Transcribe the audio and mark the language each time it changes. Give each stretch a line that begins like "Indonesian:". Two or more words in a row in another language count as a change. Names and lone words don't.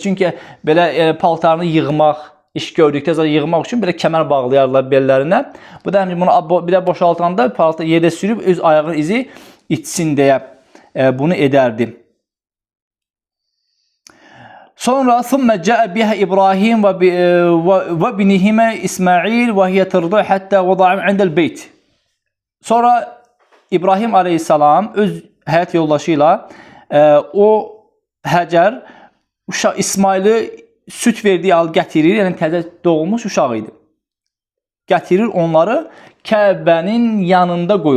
Azerbaijani: Çünki belə paltarını yığmaq, iş gördükdə sonra yığmaq üçün belə kəmər bağlayarlar bellərinə. Bu da bunu bir də boşaltanda paltar yerdə sürüb öz ayağının izi içsin deyə bunu edərdi.
Arabic: Sonra ثُمَّ جَاءَ بِهَا İbrahim وبابنها إسماعيل وهي ترضعه حتى وضعها عند البيت.
Azerbaijani: Sonra İbrahim aleyhissalam öz həyat yoldaşıyla o Həcər İsmail'i süt verdiyi al gətirir, yəni təzə doğulmuş uşaq idi. Gətirir onları Kəbənin yanında qoyur.